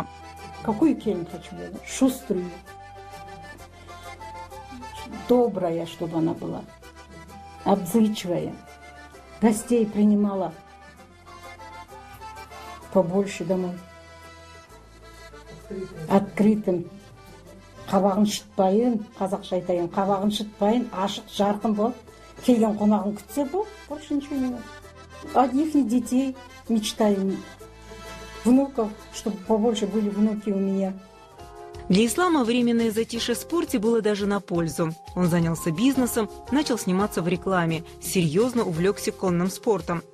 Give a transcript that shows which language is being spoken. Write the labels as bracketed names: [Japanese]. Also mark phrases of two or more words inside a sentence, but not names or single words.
[Russian] Какую кель хочу? Шуструю. Добрая, чтобы она была. Отзывчивая. Гостей принимала побольше домой. Открытым. [Kazakh] Қабағын шытпайын, қазақша айтайын, қабағын шытпайын, ашық, жарқын бол. Келген қонағын күтсе бол, [Russian] больше ничего не надо. От их детей мечтаем, внуков, чтобы побольше были внуки у меня. Для Ислама временное затишье в спорте было даже на пользу. Он занялся бизнесом, начал сниматься в рекламе, серьезно увлекся конным спортом.